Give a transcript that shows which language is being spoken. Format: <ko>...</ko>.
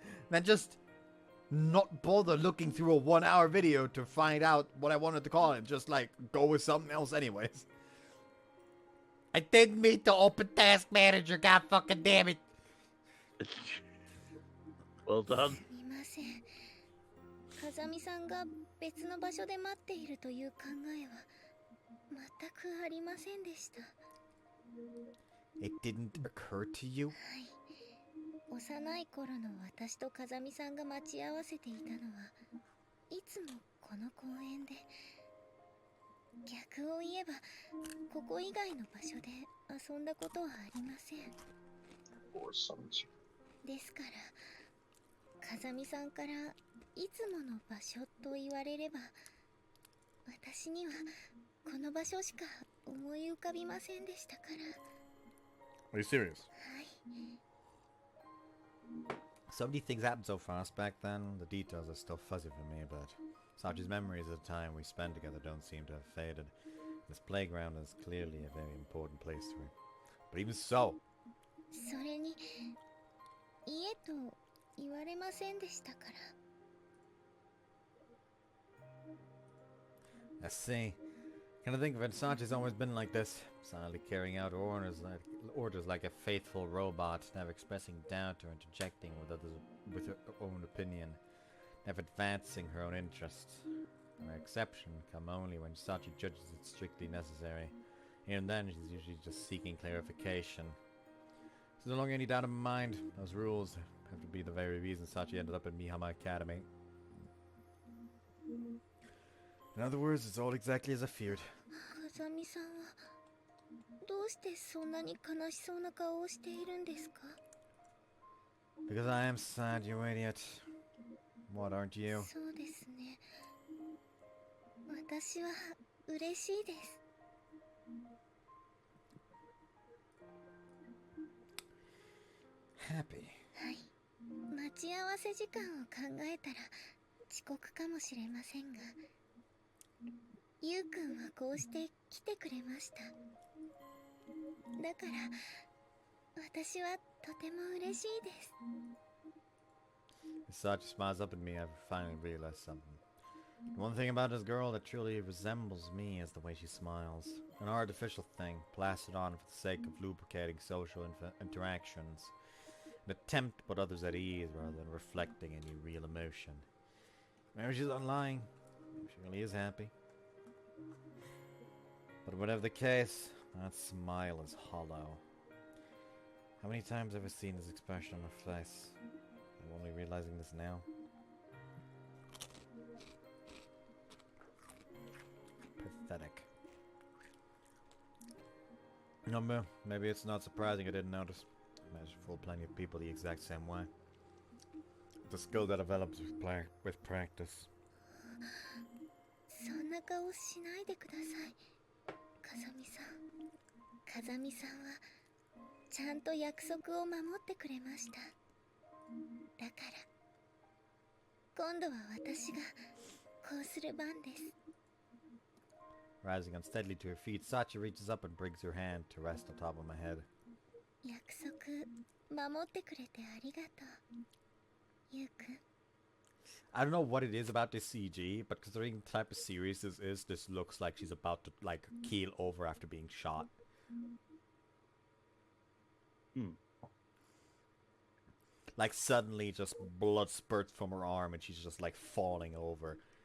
<en>Then just not bother looking through a 1-hour video to find out what I wanted to call it. Just, like, go with something else anyways. I didn't meet the open task manager, god fucking damn it. Well done.</en> <ja>風見さんが別の場所で待っているという考えは全くありませんでした。</ja> <en>It didn't occur to you?</en> <ja>はい。幼い頃の私と風見さんが待ち合わせていたのはいつもこの公園で。逆を言えばここ以外の場所で遊んだことはありません。ですから風見さんからいつもの場所と言われれば私にはこの場所しか思い浮かびませんでしたから。</ja> <en>Are you serious?</en> <ja>はい。</ja> <en>So many things happened so fast back then, the details are still fuzzy for me, but Sachi's memories of the time we spent together don't seem to have faded. This playground is clearly a very important place to her. But even so...</en> <ja>それに家と言われませんでしたから。</ja> <en>I see. Kind of think Versace's always been like this, silently carrying out orders like a faithful robot, never expressing doubt or interjecting with her own opinion, never advancing her own interests. Her exception come only when Sachi judges it strictly necessary. Even then, she's usually just seeking clarification. There's no longer any doubt in my mind. Those rules have to be the very reason Sachi ended up in Mihama Academy. In other words, it's all exactly as I feared.</en> <ja>風見さんはどうしてそんなに悲しそうな顔をしているんですか?</ja> <en>Because I am sad, you idiot. What aren't you?</en> <ja>そうですね。私は嬉しいです。</ja> <en>Happy.</en> <ja>はい。待ち合わせ時間を考えたら遅刻かもしれませんが、ゆうくんはこうして来てくれました。だから私はとても嬉しいです。</ja> <en>Sachi smiles up at me. I've finally realized something. One thing about this girl that truly resembles me is the way she smiles. An artificial thing, plastered on for the sake of lubricating social interactions. An attempt to put others at ease rather than reflecting any real emotion. Maybe she's not lying. Maybe she really is happy. But whatever the case, that smile is hollow. How many times have I seen this expression on her face? I'm only realizing this now. Pathetic. No, maybe it's not surprising I didn't notice. I managed to fool plenty of people the exact same way. It's a skill that develops with practice.</en> <ja>そんな顔しないでください、風見さん。風見さんはちゃんと約束を守ってくれました。だから今度は私がこうする番です。</ja> <en>Rising unsteadily to her feet, Sachi reaches up and brings her hand to rest on top of my head.</en> <ja>約束守ってくれてありがとう、ゆうくん。</ja> <en>I don't know what it is about this CG, but considering the type of series this is, this looks like she's about to, like, keel over after being shot. Like, suddenly just blood spurts from her arm and she's just, like, falling over.</en>